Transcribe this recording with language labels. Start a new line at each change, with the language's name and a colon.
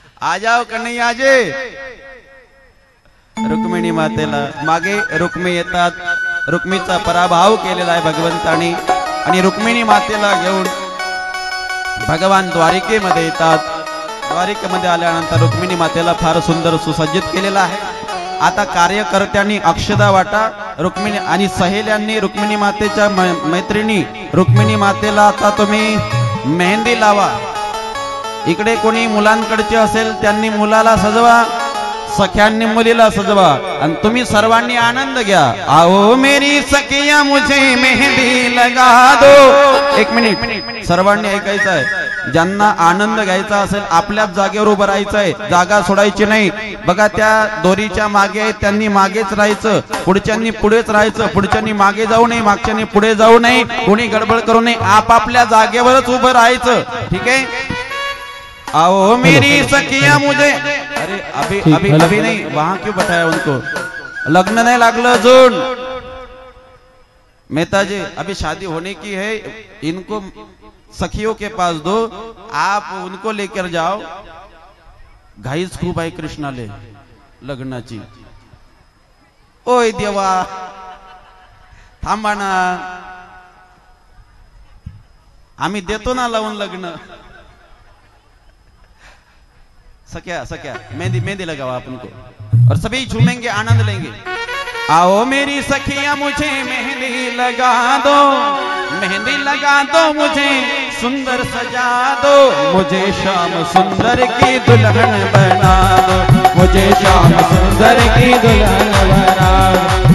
Hindi: आ जाओ कन्हैया
Marathi: आजे रुक्मिणी मातेला मागे रुक्मी येतात रुक्मीचा पराभव केलेला आहे भगवंतानी आणि रुक्मिणी मातेला घेऊन भगवान द्वारिकेमध्ये येतात द्वारिकेमध्ये आल्यानंतर रुक्मिणी मातेला फार सुंदर सुसज्जित केलेला आहे आता कार्यकर्त्यांनी अक्षदा वाटा रुक्मिणी आणि सहेल्यांनी रुक्मिणी मातेच्या मैत्रिणी रुक्मिणी मातेला आता तुम्ही मेहंदी लावा. इकडे कोणी मुलांकडचे असेल त्यांनी मुलाला सजवा, सख्यांनी मुलीला सजवा आणि तुम्ही सर्वांनी आनंद घ्या.
Hindi: आओ मेरी सखिया मुझे मेहंदी लगा दो.
Marathi: एक मिनिट सर्वांनी ऐकायचं आहे. ज्यांना आनंद घ्यायचा असेल आपल्याच जागेवर उभं राहायचं आहे, जागा सोडायची नाही. बघा त्या दोरीच्या मागे आहेत त्यांनी मागेच राहायचं, पुढच्यांनी पुढेच राहायचं, पुढच्यांनी मागे जाऊ नये, मागच्यांनी पुढे जाऊ नये, कोणी गडबड करू नये, आपापल्या जागेवरच उभं राहायचं. ठीक आहे.
Hindi: आओ मेरी सखिया मुझे, अरे अभी अभी अभी नहीं, वहां क्यों बताया उनको,
Marathi: लग्न नहीं लागलं अजून.
Hindi: मेहता जी अभी शादी होने की है, इनको सखियों के पास दो, आप उनको लेकर जाओ.
Marathi: घाईच खूप आहे कृष्णाले लग्नाची. ओय देवा थांबा ना, आम्ही देतो ना लावून लग्न.
Hindi: सख्या सख्या मेहंदी मेहंदी लगाओ आप उनको और सभी झूमेंगे आनंद लेंगे. आओ मेरी सखिया मुझे मेहंदी लगा दो, मेहंदी लगा दो मुझे सुंदर सजा दो, मुझे श्याम सुंदर की दुल्हन बना दो, मुझे श्याम सुंदर की दुल्हन बना दो.